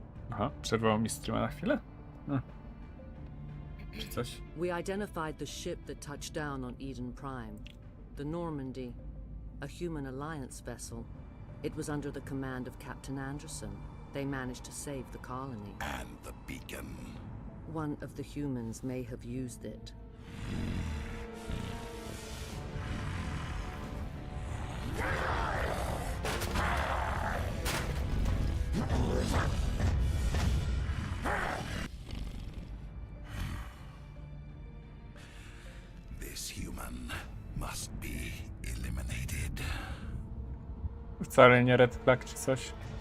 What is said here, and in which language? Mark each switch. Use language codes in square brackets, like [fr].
[pl] Aha, przerwało mi streama na chwilę? Czy coś? [en] We identified the ship that touched down on Eden Prime. The Normandy, a human alliance vessel. It was under the command of Captain Anderson. They managed to save the colony. And the beacon. One of the humans may have used it. This human must be eliminated. [pl] Wcale nie [en] red flag [pl] czy coś.